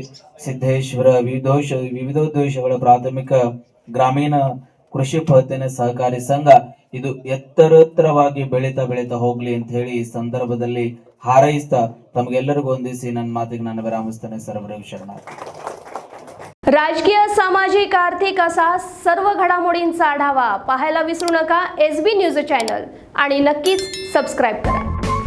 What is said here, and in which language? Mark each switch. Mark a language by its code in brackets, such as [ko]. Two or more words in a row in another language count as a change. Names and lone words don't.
[kn] ಸಿದ್ದೇಶ್ವರ ವಿವಿಧೋದ್ದೇಶಗಳ ಪ್ರಾಥಮಿಕ ಗ್ರಾಮೀಣ ಕೃಷಿ ಪತ್ತಿನ ಸಹಕಾರಿ ಸಂಘ ಇದು ಎತ್ತರವಾಗಿ ಬೆಳೀತಾ ಹೋಗ್ಲಿ ಅಂತ ಹೇಳಿ ಈ ಸಂದರ್ಭದಲ್ಲಿ ಹಾರೈಸ್ತಾ ತಮಗೆಲ್ಲರಿಗೂ ವಂದಿಸಿ ನನ್ನ ಮಾತಿಗೆ ನಾನು ವಿರಾಮಿಸ್ತೇನೆ. ಸರ್ವರೇ ಶರಣಾರ್ಥಿ. [mr] राजकीय, सामाजिक, आर्थिक असा सर्व घडामोडींचा आढावा पाहायला विसरू नका SB न्यूज चॅनल आणि नक्कीच सबस्क्राईब करा.